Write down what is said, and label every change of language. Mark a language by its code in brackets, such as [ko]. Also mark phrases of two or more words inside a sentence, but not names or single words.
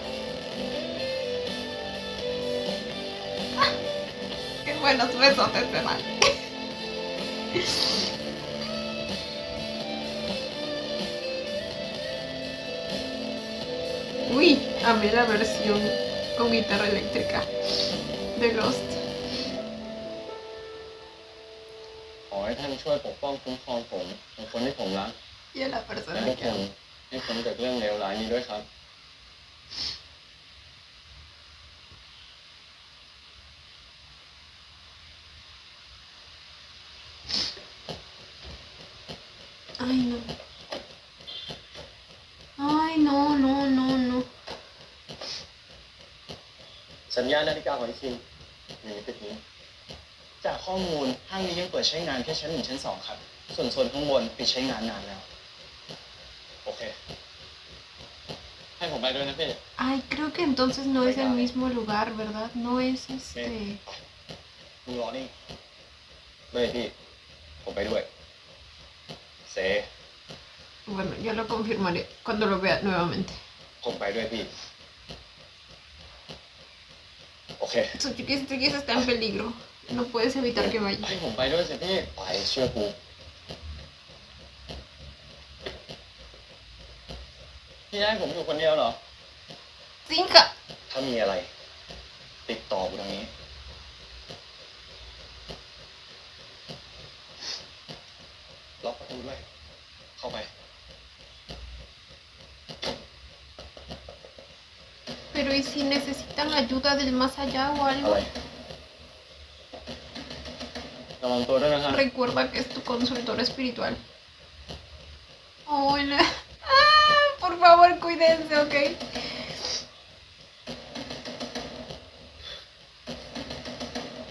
[es] Qué buenos besos este man. Uy, amé la versión con guitarra eléctrica de Lost. [th] ขอให้ท่านช่วยปกป้องคุ้มครองผมและคนที่ผมรัก [es] Y a la [th] และ [es] persona [th] ทุก [es] que [th] คน [es] amo. [th] ให้พ้นจากเรื่องเลวร้ายนี้ด้วยครับ [es] Ay, no. Ay, no, no, no, no. [th] สัญญาณนาฬิกาของไอคิมอยู่ในตึกนี้ จากข้อมูลห้างนี้ยังเปิดใช้งานแค่ชั้น 1 ชั้น 2 ครับ ส่วนโซนข้างบนปิดใช้งานนานแล้ว โอเค ให้ผมไปด้วยนะพี่ [es] Ay, creo que entonces no es el mismo lugar, ¿verdad? No es este. [th] มึงรอนี่ด้วยพี่ ผมไปด้วย เซ [es] Bueno, ya lo confirmaré cuando lo vea nuevamente. [th] ผมไปด้วยพี่ โอเค [es] Su chiquis está en peligro. No puedes evitar que vaya. [th] ให้ผมไปด้วยสิพี่ ไปเชื่อกูพี่ให้ผมอยู่คนเดียวเหรอ [es] ¡Cinca! [th] ถ้ามีอะไร ติดต่อกูทางนี้ ล็อกประตูด้วย เข้าไป [es] Pero ¿y si necesitan ayuda del más allá o [th] อะไร [es] algo? [th] ระวังตัวด้วยนะครับ [es] Recuerda que es tu consultor espiritual. Hola. Ah, por favor, cuídense, ¿ok? [th] ล็